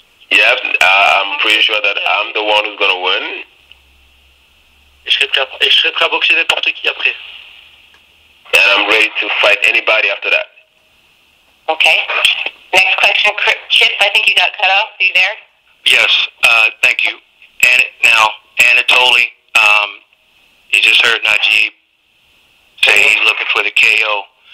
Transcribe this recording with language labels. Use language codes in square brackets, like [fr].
[en] Yep, I'm pretty sure that I'm the one who's going to win. [fr] Et je serai prêt à boxer n'importe qui après. [en] And I'm ready to fight anybody after that. Okay. Next question, Chip, I think you got cut off. Are you there? Yes, thank you. And now, Anatoly, you just heard Nadjib say he's looking for the KO.